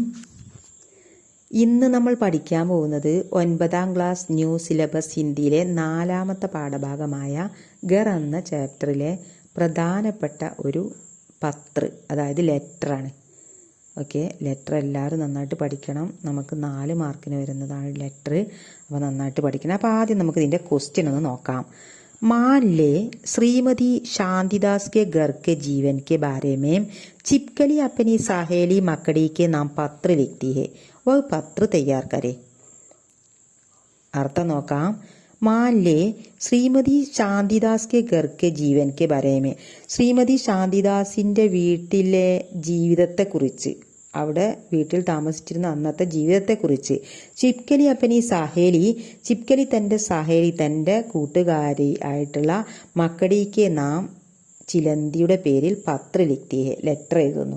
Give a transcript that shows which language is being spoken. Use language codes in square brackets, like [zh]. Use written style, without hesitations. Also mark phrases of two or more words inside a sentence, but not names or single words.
[ml] ഇന്ന് നമ്മൾ പഠിക്കാൻ പോകുന്നത് 9ാം ക്ലാസ് [en] new syllabus [ml] ഹിന്ദിയിലെ 4ാമത്തെ പാഠഭാഗമായ ഗർ എന്ന ചാപ്റ്ററിലെ പ്രധാനപ്പെട്ട ഒരു പത്ര്, അതായത് ലെറ്ററാണ്. ഓക്കെ, ലെറ്റർ എല്ലാവരും നന്നായിട്ട് പഠിക്കണം. നമുക്ക് 4 മാർക്കിന് വരുന്നതാണ് ലെറ്റർ. അപ്പോൾ നന്നായിട്ട് പഠിക്കണം. അപ്പോൾ ആദ്യം നമുക്ക് ഇതിൻ്റെ ക്വസ്റ്റ്യൻ ഒന്ന് നോക്കാം. [hi] मान ले श्रीमती शांतिदास के घर के जीवन के बारे में चिपकली अपनी सहेली मकड़ी के नाम पत्र लिखती है, वह पत्र तैयार करे. [ml] अर्थ നോക്കാം. [hi] मान ले श्रीमती शांतिदास के घर के जीवन के बारे में, [ml] ശ്രീമതി ശാന്തിദാസിന്റെ വീട്ടിലെ ജീവിതത്തെക്കുറിച്ച്, അവിടെ വീട്ടിൽ താമസിച്ചിരുന്ന അന്നത്തെ ജീവിതത്തെക്കുറിച്ച്, [hi] छिपकली अपनी सहेली, [ml] ചിപ്കലി തൻ്റെ സഹേലി, തൻ്റെ കൂട്ടുകാരി ആയിട്ടുള്ള മക്കടിക്ക് നാം, ചിലന്തിയുടെ പേരിൽ [hi] पत्र लिखती, [ml] ലെറ്റർ എഴുതുന്നു.